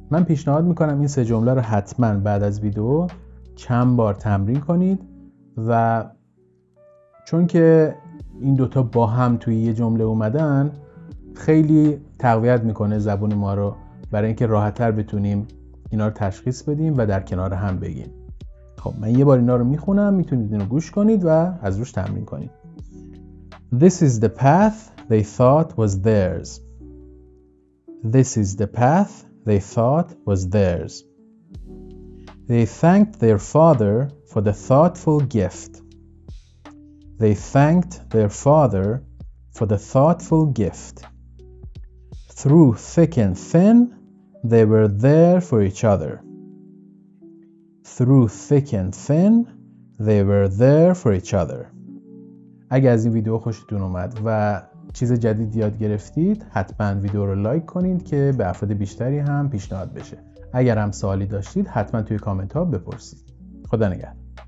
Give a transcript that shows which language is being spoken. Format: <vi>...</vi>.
<fa>من پیشنهاد میکنم این سه جمله رو حتما بعد از ویدیو چند بار تمرین کنید و چون که این دوتا با هم توی یه جمله اومدن خیلی تقویت میکنه زبون ما رو، برای اینکه راحت‌تر بتونیم اینا رو تشخیص بدیم و در کنار هم بگیم. خب من یه بار اینا رو میخونم، میتونید اینو گوش کنید و از روش تمرین کنید.</fa> <en>This is the path they thought was theirs. This is the path they thought was theirs. They thanked their father for the thoughtful gift. They thanked their father for the thoughtful gift. Through thick and thin, they were there for each other. Through thick and thin, they were there for each other.</en> <fa>اگر از این ویدیو خوشتون اومد و چیز جدید یاد گرفتید حتما ویدیو رو لایک کنید که به افراد بیشتری هم پیشنهاد بشه. اگر هم سوالی داشتید حتما توی کامنت ها بپرسید. خدا نگهدار.</fa>